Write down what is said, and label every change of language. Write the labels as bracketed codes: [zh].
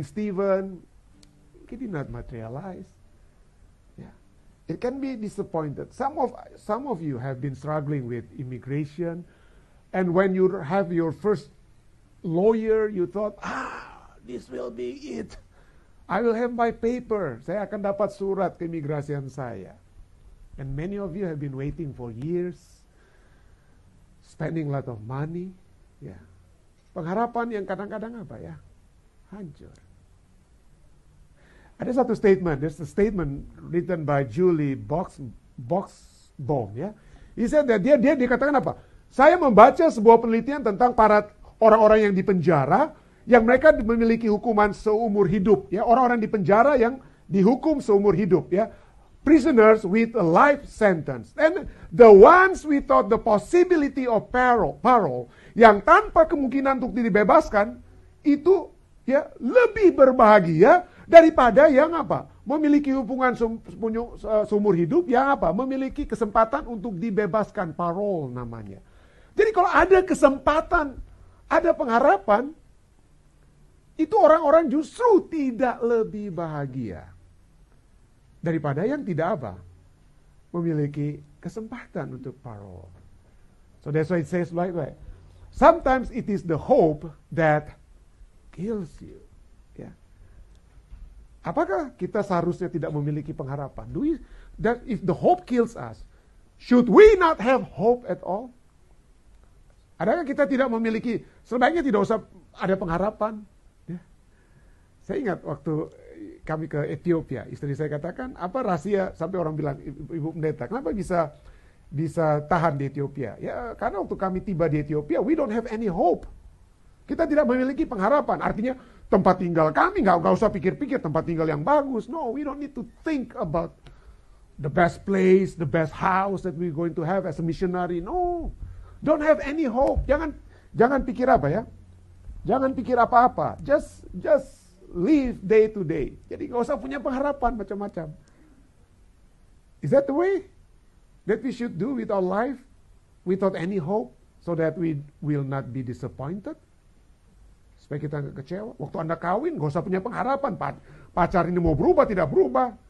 [en] Stephen. It did not materialize. Yeah. It can be disappointed. Some of you have been struggling with immigration, and when you have your first lawyer, you thought, this will be it. I will have my paper. [id] Saya akan dapat surat keimigrasian saya. [en] And many of you have been waiting for years. Spending a lot of money, ya. Pengharapan yang kadang-kadang apa ya? Hancur. [id] Ada satu statement, [en] there's a statement written by Julie Boxbaum, ya. He said that [id] dia katakan apa? Saya membaca sebuah penelitian tentang para orang-orang yang di penjara, yang mereka memiliki hukuman seumur hidup, ya. Orang-orang di penjara yang dihukum seumur hidup, ya. [en] Prisoners with a life sentence. And the ones we thought the possibility of parole, [id] yang tanpa kemungkinan untuk dibebaskan, itu ya lebih berbahagia daripada yang apa? Memiliki hubungan seumur hidup yang apa? Memiliki kesempatan untuk dibebaskan, parole namanya. Jadi kalau ada kesempatan, ada pengharapan, itu orang-orang justru tidak lebih bahagia daripada yang tidak apa? Memiliki kesempatan untuk parole. [en] So that's why it says like that. Sometimes it is the hope that kills you. [id] Ya. Apakah kita seharusnya tidak memiliki pengharapan? [en] That if the hope kills us, should we not have hope at all? [id] Adakah kita tidak memiliki, sebaiknya tidak usah ada pengharapan? Ya. Saya ingat waktu kami ke Ethiopia, istri saya katakan, apa rahasia sampai orang bilang, Ibu Pendeta, kenapa bisa tahan di Ethiopia? Ya, karena waktu kami tiba di Ethiopia, [en] we don't have any hope. [id] Kita tidak memiliki pengharapan. Artinya tempat tinggal kami nggak usah pikir-pikir tempat tinggal yang bagus. [en] No, we don't need to think about the best place, the best house that we're going to have as a missionary. No, don't have any hope. [id] Jangan pikir apa ya? Jangan pikir apa-apa. [en] Just live day to day. [id] Jadi nggak usah punya pengharapan macam-macam. [en] Is that the way that we should do with our life without any hope, so that we will not be disappointed? [id] Supaya kita nggak kecewa. Waktu Anda kawin, nggak usah punya pengharapan. Pacar ini mau berubah, tidak berubah.